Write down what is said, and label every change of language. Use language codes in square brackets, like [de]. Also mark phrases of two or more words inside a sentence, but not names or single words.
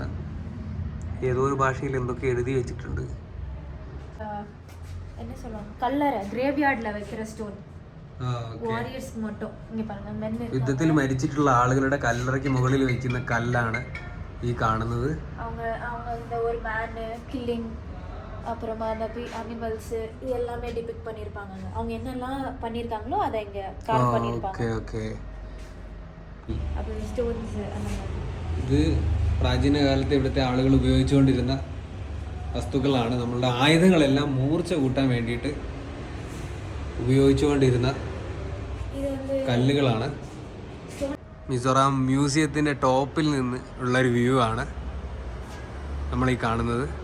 [ml] ഏതോ ഒരു ഭാഷയിൽ എന്തൊക്കെ എഴുതി വെച്ചിട്ടുണ്ട്. യുദ്ധത്തിൽ മരിച്ചിട്ടുള്ള ആളുകളുടെ കല്ലറയ്ക്ക് മുകളിൽ വെക്കുന്ന കല്ലാണ് ഈ കാണുന്നത്. [ta] அப்புறமா அந்த அனிமல்ஸ் இது எல்லாமே டிபிக்ட் பண்ணியிருப்பாங்க. அவங்க என்னெல்லாம் பண்ணியிருக்காங்களோ அதை இங்கே கார்வ் பண்ணியிருப்பாங்க. [ml] ഓക്കെ. അപ്പോൾ സ്റ്റോൺസ് [ta] அந்த மாதிரி. [ml] ഇത് പ്രാചീന കാലത്ത് ഇവിടുത്തെ ആളുകൾ ഉപയോഗിച്ചുകൊണ്ടിരുന്ന വസ്തുക്കളാണ്. നമ്മളുടെ ആയുധങ്ങളെല്ലാം മൂർച്ച കൂട്ടാൻ വേണ്ടിയിട്ട് ഉപയോഗിച്ചുകൊണ്ടിരുന്ന കല്ലുകളാണ്. മിസോറാം മ്യൂസിയത്തിൻ്റെ ടോപ്പിൽ നിന്ന് ഉള്ളൊരു വ്യൂ ആണ് നമ്മളീ കാണുന്നത്.